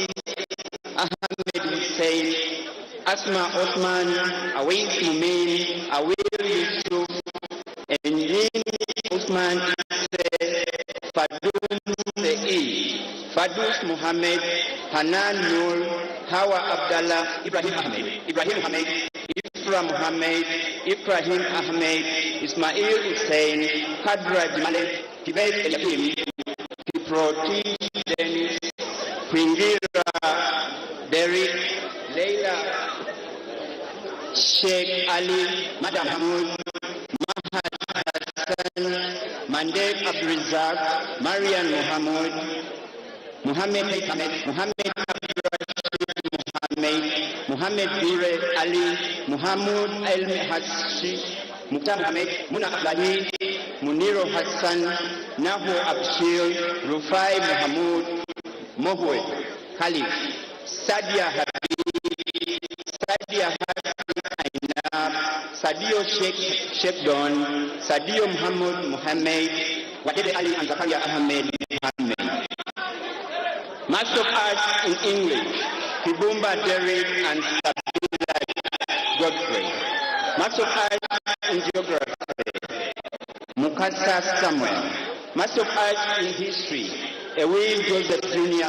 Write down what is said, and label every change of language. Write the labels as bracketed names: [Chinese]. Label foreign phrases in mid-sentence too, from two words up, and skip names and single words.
[English] Ahmed Hussein, Asma Osman, Awais Mumin, Awil Yusuf, Engin Usman Isse, Fadum Se'i, Fadus Muhammad, Hanan Nur, Hawa Abdallah, Ibrahim Ahmed, Ifra Muhammad, Ibrahim Ahmed, Ismail Hussein, Kadra Jimale, Tibet Eliakim, Kiproti Dennis, Kwingira Derek, Leila Sheikh Ali, Madam Hamoud, Mahad Hassan, Mandek Abdurizak, Marian Muhammad, Muhammad Muhammad Bire Ali, Muhammad Elmi Hashi, Mukhtar Mohammed, Muna Ablahi, Muniro Hassan, Nahu Abshir, Rufai Muhammad, Mohwe, Khalif, Sadia Habib, Sadia Hassan, Sadio Sheikh Don, Sadio Muhammad, Wadede Ali and Zakaria Ahmed Muhammad. Master of Arts in English, Kibumba Derek and Sabila Godfrey. Master of Arts in Geography, Mukasa Samuel. Master of Arts in History, Ewin Joseph Jr.